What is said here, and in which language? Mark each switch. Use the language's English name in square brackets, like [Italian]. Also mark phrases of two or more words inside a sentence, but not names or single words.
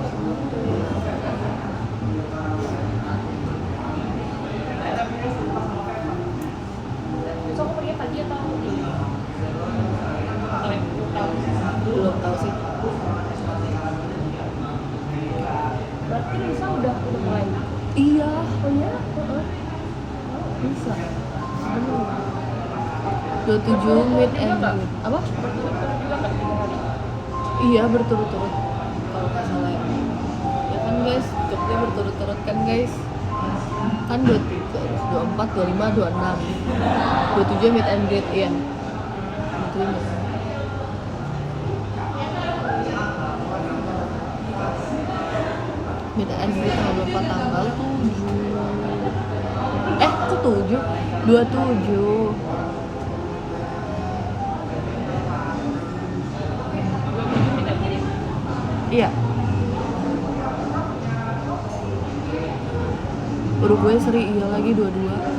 [Indonesian] Besok aku pergi pagi atau di? Tahu ya? Tahu. Belum tahu sih. Berarti Lisa udah mulai. Iya, Oh iya? [English] bisa. 27 meet and [Indonesian] Enggak. greet. Apa? Berturut-turut juga nggak 3 hari? Iya, berturut-turut. Kalau nggak salah ya. Ya kan guys, jobnya berturut-turut kan guys. Kan 23, 24, 25, 26. 27 [English] meet and greet, [Indonesian] iya. 27. [English] Meet and greet [Indonesian] tanggal berapa? Tanggal 7. Kok 7? 27. Iya. Uruguay seri iya lagi 22.